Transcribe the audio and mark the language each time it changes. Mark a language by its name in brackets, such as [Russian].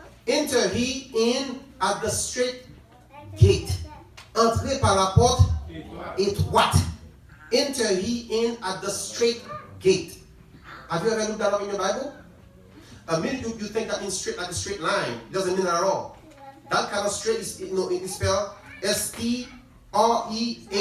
[English] Enter he in at the straight gate. [French] Entrez par la porte étroite. [English] Enter he in at the straight gate. Have you ever looked that up in your Bible? A minute you think that means straight, like a straight line. It doesn't mean that at all. That kind of straight is, it's spelled S-T-R-E-A-I-T.